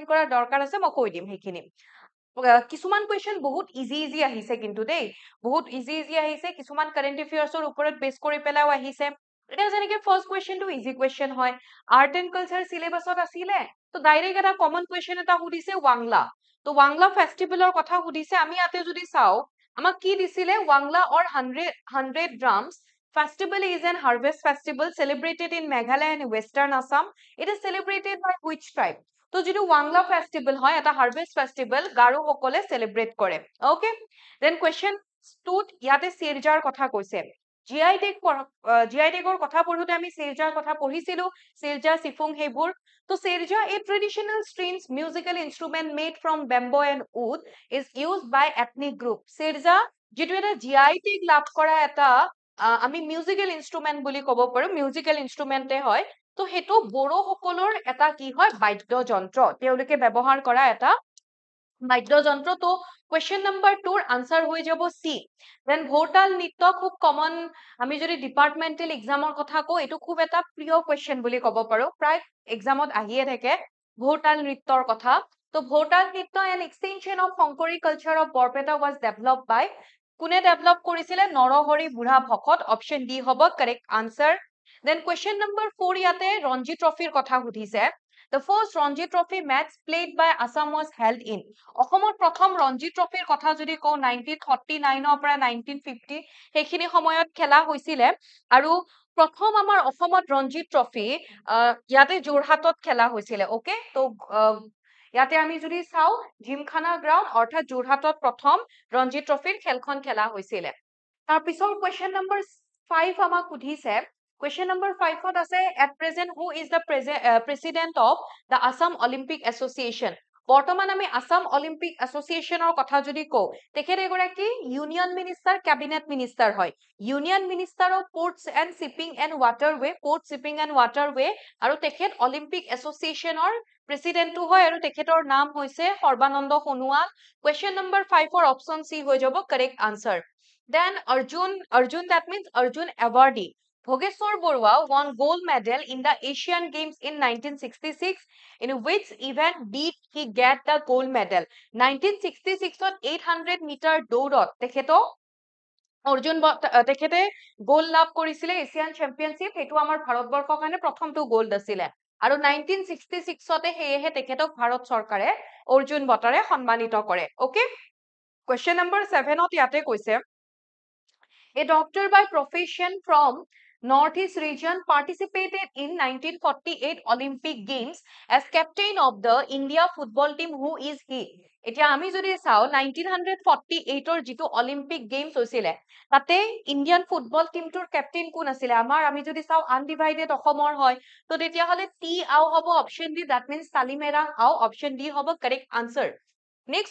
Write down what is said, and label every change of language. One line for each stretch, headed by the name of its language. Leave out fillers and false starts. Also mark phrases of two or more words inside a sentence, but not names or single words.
Assamese: কৰাৰ দৰকাৰ আছে মই কৈ দিম হেখিনি কিছুমান কোৱেশ্চন বহুত ইজি আহিছে কিন্তু দেই বহুত ইজি আহিছে কিছুমান
English: current affairs
Assamese: ওপৰত বেস কৰি পেলাও আহিছে এটা যেনেকে
English: first question easy question
Assamese: হয়
English: art and culture syllabus
Assamese: আছিলে তো ডাইৰেক্ট এটা
English: common question
Assamese: এটা সুধিছে ওয়াংলা তো ওয়াংলা ফেষ্টিভেলৰ কথা সুধিছে আমি ইয়াতে যদি চাও আমাক কি দিছিলে ওয়াংলা অর
English: 100 drums festival is an harvest festival celebrated in Meghalaya and Western Assam it is celebrated by which tribe
Assamese: তো যেটো ওয়াংলা ফেষ্টিভেল হয় এটা
English: harvest festival
Assamese: গাৰো সকলে সেলিব্ৰেট কৰে
English: okay then question 2
Assamese: ইয়াতে সিৰজাৰ কথা কৈছে জিআই টেগৰ কথা পঢ়োতে আমি সিৰজাৰ কথা পঢ়িছিলো সিৰজা সিফুং হেবোৰ তো সিৰজা
English: a traditional strings musical instrument made from bamboo and wood is used by ethnic group
Assamese: সিৰজা যেটো এটা
English: GI tag
Assamese: লাভ কৰা এটা আমি
English: musical instrument
Assamese: বুলি ক'ব পাৰো
English: musical instrument
Assamese: হয় তো হেতু বড়ো সকলৰ এটা কি হয় বাদ্যযন্ত্ৰ তেওঁলোকে ব্যৱহাৰ কৰা এটা বাদ্যযন্ত্ৰ তো
English: question number 2
Assamese: ৰ আনসাৰ হৈ যাব সি দেন ভোৰতাল নৃত্য খুব কমন আমি যদি
English: departmental exam
Assamese: কথা কও এটো খুব এটা প্ৰিয় কোৱেশ্চন বুলি ক'ব পাৰো প্ৰায় এক্সামত আহিয়ে থাকে ভোৰতাল নৃত্যৰ কথা তো ভোৰতাল নৃত্য
English: an extension of Shankari culture of Barpeta was developed by
Assamese: কোনে ডেভেলপ কৰিছিলে নৰহৰি বুঢ়া ভকত অপশন ডি হ'ব
English: correct answer then question number 4
Assamese: ইয়াতে ৰঞ্জি ট্ৰফিৰ কথা সুধিছে
English: The first Ranji Trophy match played by Assam was held in
Assamese: অসমত প্ৰথম ৰঞ্জি ট্ৰফিৰ কথা যদি কও 1949 ৰ পৰা 1950 হেখিনি সময়ত খেলা হৈছিলে আৰু প্ৰথম আমাৰ অসমত ৰঞ্জি ট্ৰফি ইয়াতে যোৰহাটত খেলা হৈছিলে ওকে তো ইয়াতে আমি যদি চাও জিমখানা গ্ৰাউন্ড অৰ্থাৎ যোৰহাটত প্ৰথম ৰঞ্জি ট্ৰফিৰ খেলখন খেলা হৈছিলে তাৰ পিছৰ
English: question number
Assamese: 5 আমাক সুধিছে
English: Question number 5 ত আছে at present who is the president of the Assam Olympic Association
Assamese: বৰ্তমান আমি আসাম অলিম্পিক এছ'চিয়েচনৰ কথা যদি কও তেখেত এগৰাকী
English: union minister cabinet minister
Assamese: হয়
English: union minister of ports and shipping and waterway port shipping and waterway
Assamese: আৰু তেখেত অলিম্পিক এছ'চিয়েচনৰ প্ৰেসিডেন্টটো হয় আৰু তেখেতৰ নাম হৈছে সৰ্বানন্দ সোণোৱাল কোৱেশ্চন নম্বৰ 5 ৰ
English: option C
Assamese: হৈ যাব
English: correct answer then
Assamese: অৰ্জুন
English: that means
Assamese: অৰ্জুন
English: awardee Bhogeshwar Borua won gold medal in the Asian Games in 1966. In which event did he get the gold medal?
Assamese: 1966 ত 800 মিটাৰ দৌৰত তেখেতে গোল্ড লাভ কৰিছিলে এছিয়ান চেম্পিয়নশিপ হেতু আমাৰ ভাৰতবৰ্ষৰ কাৰণে প্ৰথমটো গোল্ড আছিলে আৰু 1966 তে হেহে তেখেতক ভাৰত চৰকাৰে অৰ্জুন বঁটাৰে সন্মানিত কৰে ওকে
English: question number 7
Assamese: ত ইয়াতে কৈছে
English: A doctor by profession from Northeast region participated in 1948 Olympic Games as captain of the India football team. Who is he?
Assamese: এতিয়া আমি যদি চাও 1948 ৰ যেটো অলিম্পিক গেমছ হৈছিলে তাতে
English: Indian football team
Assamese: ক্যাপ্টেইন কোন আছিল আমাৰ আমি যদি চাও আনডিভাইডেড অসমৰ হয় তো তেতিয়া হলে টি আও হ'ব
English: option D that means
Assamese: তালিমেৰা আও
English: option D
Assamese: হ'ব
English: correct answer next